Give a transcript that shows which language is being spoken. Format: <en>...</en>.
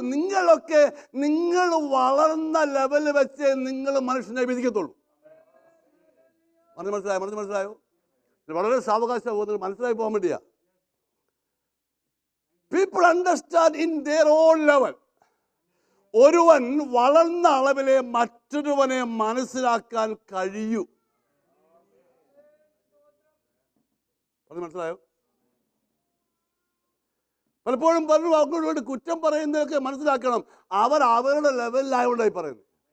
<ml>നിങ്ങളൊക്കെ നിങ്ങൾ വളർന്ന ലെവല് വെച്ച് നിങ്ങൾ മനുഷ്യനെ വിധിക്കത്തുള്ളൂ. മനസ്സിലായോ? വളരെ സാവകാശം പോകുന്നത് മനസ്സിലായി പോകാൻ വേണ്ടിയാ.</ml> <en>People understand in their own level.</en> <ml>ഒരുവൻ വളർന്ന അളവിലെ മറ്റൊരുവനെ മനസ്സിലാക്കാൻ കഴിയൂ. മനസ്സിലായോ? പലപ്പോഴും പറഞ്ഞു അവർക്ക് കുറ്റം പറയുന്നതൊക്കെ മനസ്സിലാക്കണം. അവർ അവരുടെ ലെവലിലായോണ്ടായി പറയുന്നത്.</ml>